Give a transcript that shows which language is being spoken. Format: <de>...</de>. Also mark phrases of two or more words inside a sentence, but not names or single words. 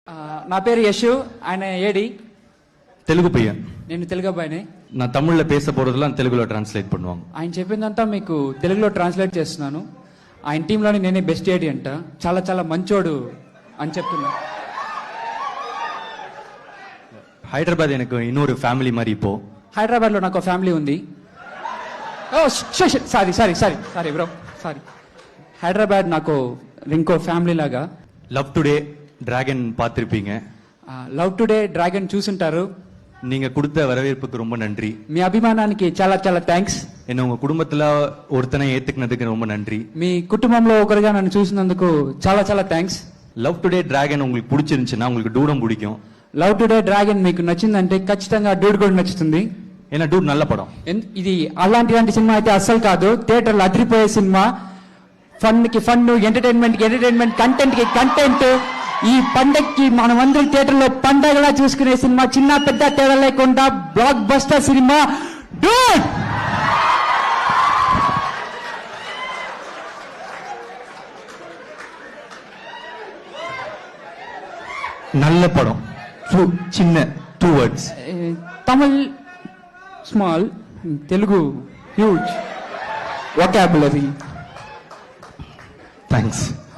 <te>నా పేరు యశు, ఆయన ఏడి.</te> <ta>தெலுங்கு பையன்.</ta> <te>నేను తెలుగు అబ్బాయిని.</te> <ta>நான் தமிழ்ல பேச போறதெல்லாம் தெலுங்குல ట్రాన్స్లేట్ பண்ணுவாங்க.</ta> <te>ఆయన చెప్పిందంతా మీకు తెలుగులో ట్రాన్స్లేట్ చేస్తున్నాను. ఆయన టీంలోని నేనే బెస్ట్ ఏడి అంట. చాలా చాలా మంచోడు అని చెప్తున్నా.</te> <ta>హైదరాబాద్ எனக்கு இன்னொரு ఫ్యామిలీ మరి இப்போ.</ta> <te>హైదరాబాద్లో నాకు ఫ్యామిలీ ఉంది.</te> <en>oh sorry sorry sorry sorry bro sorry.</en> <te>హైదరాబాద్ నాకు ఇంకో ఫ్యామిలీ లాగా.</te> <ta>లవ్ టుడే டிராகன் பார்த்திருப்பீங்க.</ta> <te>లవ్ టుడే డ్రాగన్ చూసుంటారు.</te> <ta>நீங்க கொடுத்த வரவேற்புக்கு ரொம்ப நன்றி.</ta> <te>మీ అభిమానానికి చాలా చాలా థ్యాంక్స్.</te> <ta>என்ன உங்க குடும்பத்துல ஒருத்தனை ஏத்துக்கினதுக்கு ரொம்ப நன்றி.</ta> <te>మీ కుటుంబంలో ఒకరిగా నన్ను చూసినందుకు చాలా చాలా థ్యాంక్స్.</te> <ta>లవ్ టుడే டிராகன் உங்களுக்கு பிடிச்சிருந்துச்சுன்னா உங்களுக்கு டூடம் பிடிக்கும்.</ta> <te>లవ్ టుడే డ్రాగన్ మీకు నచ్చిందంటే ఖచ్చితంగా డూడ్ కూడా నచ్చుతుంది.</te> <ta>ஏனா டூட் நல்ல படம்.</ta> <te>ఇది అలాంటి సినిమా అయితే అస్సలు కాదు. థియేటర్లో అదిరిపోయే సినిమా. ఫన్ కి ఫన్, ఎంటర్టైన్మెంట్ కి ఎంటర్టైన్మెంట్, కంటెంట్ కి కంటెంట్. ఈ పండక్కి మనమందరం థియేటర్లో పండగలా చూసుకునే సినిమా. చిన్న పెద్ద తేడా లేకుండా బ్లాక్ బస్టర్ సినిమా డూడ్.</te> <ta>நல்ல படம்.</ta> <te>చిన్న 2 words.</te> <en>Tamil small, Telugu huge. వొకాబులరీ.</en> <te>థ్యాంక్స్.</te>